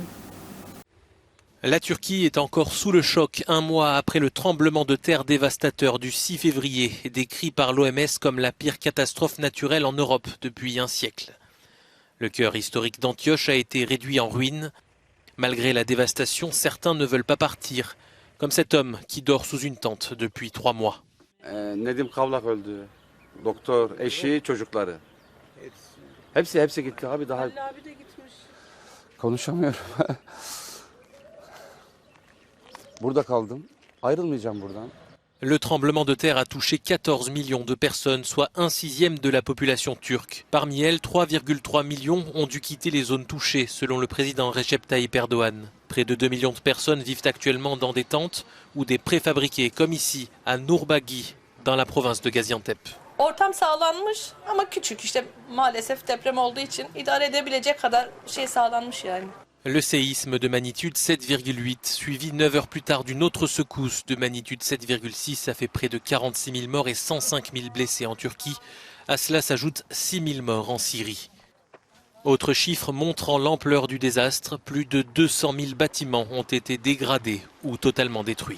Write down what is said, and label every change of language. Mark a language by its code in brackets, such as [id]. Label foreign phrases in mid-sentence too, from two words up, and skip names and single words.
[fr] La Turquie est encore sous le choc un mois après le tremblement de terre dévastateur du 6 février, décrit par l'OMS comme la pire catastrophe naturelle en Europe depuis un siècle. Le cœur historique d'Antioche a été réduit en ruines. Malgré la dévastation, certains ne veulent pas partir, comme cet homme qui dort sous une tente depuis 3 mois. [tr] Nedim Kavlak öldü. Doktor, eşi, çocukları. Hepsi gitti abi daha. Ali abi de gitmiş. Konuşamıyorum. Burada kaldım. Ayrılmayacağım buradan. [fr] Le tremblement de terre a touché 14 millions de personnes, soit 1/6 de la population turque. Parmi elles, 3,3 millions ont dû quitter les zones touchées, selon le président Recep Tayyip Erdogan. Près de 2 millions de personnes vivent actuellement dans des tentes ou des préfabriqués, comme ici, à Nurbagi, dans la province de Gaziantep. [tr] Ortam sağlanmış ama küçük işte maalesef deprem olduğu için idare edebilecek kadar şey sağlanmış yani. [fr] Le séisme de magnitude 7,8, suivi 9 heures plus tard d'une autre secousse de magnitude 7,6, a fait près de 46 000 morts et 105 000 blessés en Turquie. À cela s'ajoutent 6 000 morts en Syrie. Autre chiffre montrant l'ampleur du désastre, plus de 200 000 bâtiments ont été dégradés ou totalement détruits.